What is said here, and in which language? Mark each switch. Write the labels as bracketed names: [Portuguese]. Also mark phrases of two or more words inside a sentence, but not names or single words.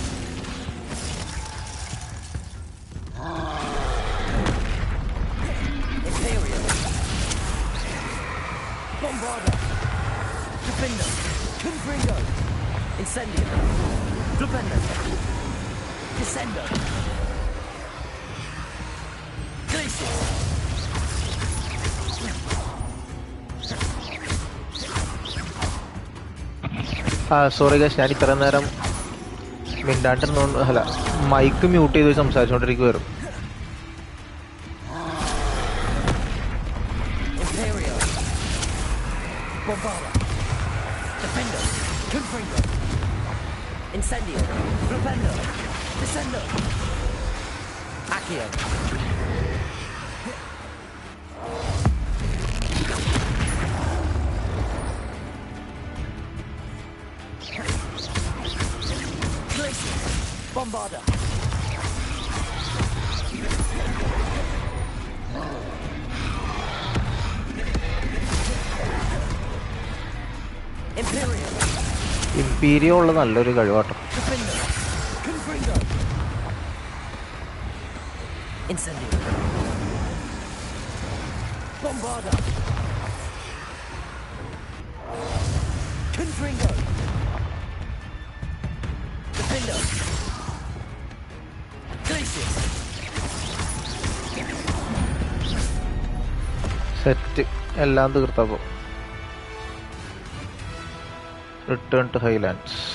[English] Imperial. Bombarder. Defender. Confringo. Incendio. Flipendo. Descendo. Glacier. sorry guys, [Malayalam] ഞാൻ ഇത്ര നേരം മിണ്ടാണ്ടിരുന്നോണ്ട് അല്ല [English] mic mute [Malayalam] ചെയ്ത് സംസാരിച്ചുകൊണ്ടിരിക്കുവായിരുന്നു. [English] Imperial. Bombarder. Defender. Confringo. Incendio. Flipendo. Descendo. Accio. Glacier. Bombarder. Imperial. [Malayalam] ഇമ്പീരിയോ ഉള്ള നല്ലൊരു കഴിവാട്ടോ. [English] Defender. Confringo. Incendio. Bombarder. Confringo. Defender. Glacier. [Malayalam] സെറ്റ് എല്ലാം തീർത്തപ്പോൾ [English] return to Highlands.